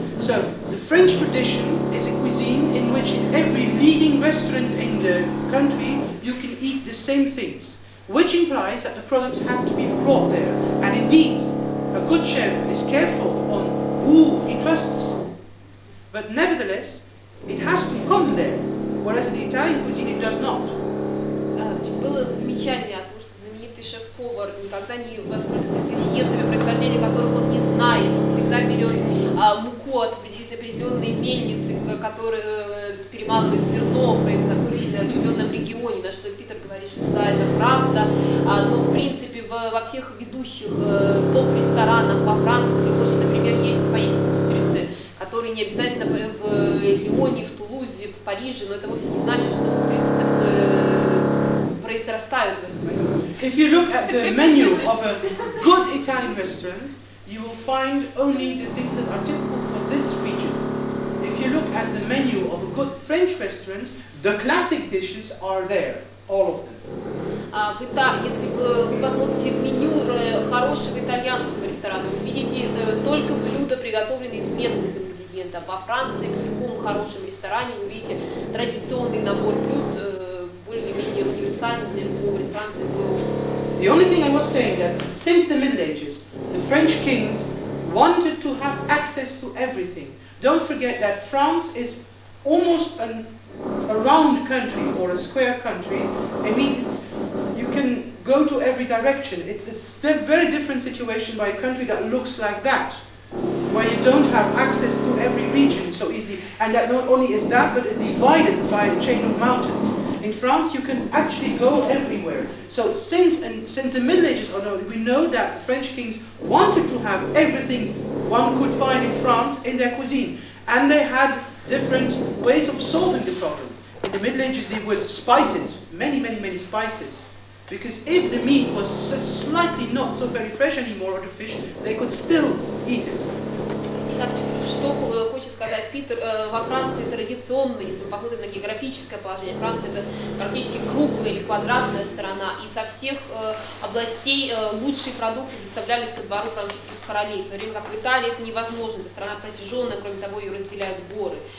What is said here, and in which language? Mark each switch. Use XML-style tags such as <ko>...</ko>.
<en>So the French tradition is a cuisine in which in every leading restaurant in the country you can eat the same things, which implies that the products have to be brought there. And indeed, a good chef is careful on who he trusts. But nevertheless, it has to come there, whereas in the Italian cuisine it does not.</en> <ru>Было замечание о том, что знаменитый шеф-повар никогда не воспользуется ингредиентами, происхождения которых он не знает. Он всегда берет муку из определенной мельницы, которая перемалывает зерно, выращенное в определенном регионе, на что Питер говорит, что да, это правда. Но в принципе во всех ведущих топ-ресторанах во Франции вы можете, например, поесть устрицы, которые не обязательно в Лионе, в Тулузе, в Париже, но это вовсе не значит, что устрицы произрастают в этом районе.</ru> <en>If you look at the menu of a good Italian restaurant, you will find only the things that are typical for this region. If you look at the menu of a good French restaurant, the classic dishes are there, all of them.</en> <ru>Если вы посмотрите меню хорошего итальянского ресторана, вы видите только блюда, приготовленные из местных ингредиентов. Во Франции, в любом хорошем ресторане, вы видите традиционный набор блюд, более-менее универсальный для любого ресторана.</ru> <en>The only thing I was saying that since the Middle Ages, the French kings wanted to have access to everything. Don't forget that France is almost a round country or a square country. It means you can go to every direction. It's a very different situation by a country that looks like that, where you don't have access to every region so easily. And that not only is that, but is divided by a chain of mountains. In France, you can actually go everywhere. So since the Middle Ages, we know that the French kings wanted to have everything one could find in France in their cuisine. And they had different ways of solving the problem. In the Middle Ages, they would spice it, many spices. Because if the meat was slightly not so very fresh anymore, or the fish, they could still eat it.</en> <ru>Что хочет сказать Питер, во Франции традиционно, если мы посмотрим на географическое положение, Франция это практически круглая или квадратная страна, и со всех областей лучшие продукты доставлялись ко двору французских королей, в то время как в Италии это невозможно, эта страна протяженная, кроме того, ее разделяют горы.</ru>